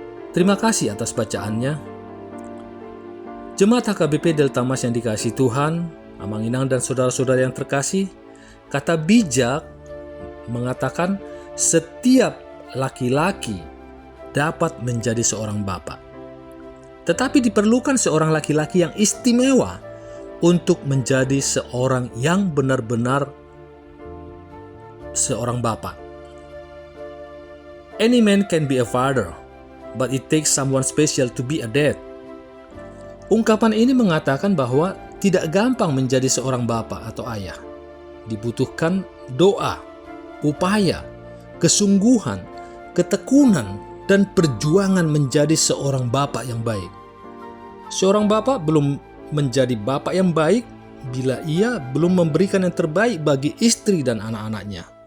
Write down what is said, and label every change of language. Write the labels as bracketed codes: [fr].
[id] Terima kasih atas bacaannya. Jemaat HKBP Delta Mas yang dikasihi Tuhan, Amanginang dan saudara-saudara yang terkasih, kata bijak mengatakan setiap laki-laki dapat menjadi seorang bapak. Tetapi diperlukan seorang laki-laki yang istimewa untuk menjadi seorang yang benar-benar seorang bapak. [en] Any man can be a father, but it takes someone special to be a dad. [id] Ungkapan ini mengatakan bahwa tidak gampang menjadi seorang bapak atau ayah. Dibutuhkan doa, upaya, kesungguhan, ketekunan, dan perjuangan menjadi seorang bapak yang baik. Seorang bapak belum menjadi bapak yang baik bila ia belum memberikan yang terbaik bagi istri dan anak-anaknya.